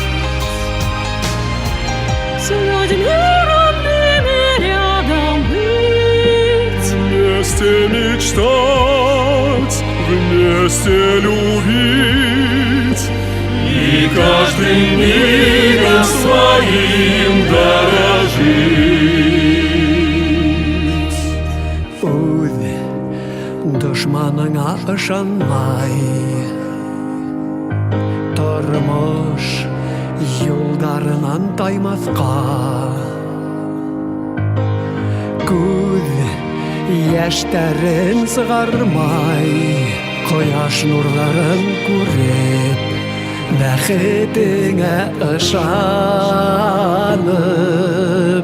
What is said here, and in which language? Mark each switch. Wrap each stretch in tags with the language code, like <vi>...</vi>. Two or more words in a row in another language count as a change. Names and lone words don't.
<ru>С людьми родными рядом быть, Вместе мечтать, вместе любить И каждым мигом своим дорожить.</ru> <ba>Үҙ дошманыңа ышанмай, тормош юлдарынан таймаҫҡа. Күҙ йәштәрен сығармай, ҡояш нурларын күреп, бәхетеңә ышанып.</ba>